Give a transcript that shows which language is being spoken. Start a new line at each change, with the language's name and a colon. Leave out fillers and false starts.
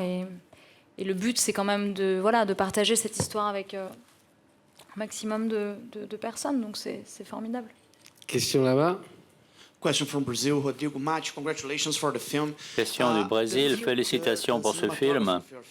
French: Et le but, c'est quand même de partager cette histoire avec un maximum de personnes. Donc c'est formidable. Question là-bas.
English: Question from Brazil, Rodrigo Mate. Congratulations for the film.
French: Question du Brésil, félicitations pour ce film.